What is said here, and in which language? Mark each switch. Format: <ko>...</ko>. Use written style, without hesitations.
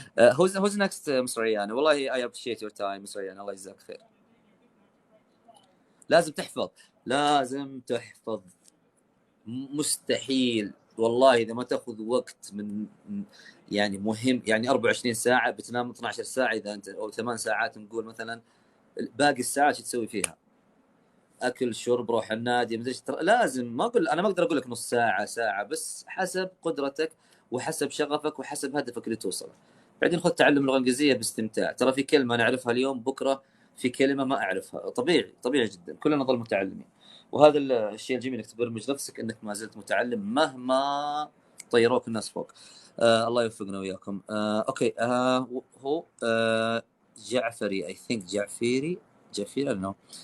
<en>who's next Miss ريان؟</en> <ar>والله</ar> <en>I appreciate your time Miss ريان.</en> <ar>الله يجزاك خير. لازم تحفظ مستحيل والله إذا ما تأخذ وقت من يعني مهم يعني 24 ساعة بتنام 12 ساعة إذا أنت أو 8 ساعات نقول مثلا باقي الساعات شو تسوي فيها؟ أكل شرب روح النادي مدري لازم. ما أقول أنا ما أقدر أقول لك نص ساعة بس حسب قدرتك وحسب شغفك وحسب هدفك اللي توصله. بعدين خذ تعلم اللغة الإنجليزية باستمتاع. ترى في كلمة أنا أعرفها اليوم بكرة في كلمة ما أعرفها. طبيعي جدا. كلنا نظل متعلمين. وهذا الشيء الجميل انك تبرمج نفسك انك ما زلت متعلم مهما طيروك الناس فوق. الله يوفقنا وياكم. اوكي. هو</ar> <en>جعفري I think جعفيري no.</en>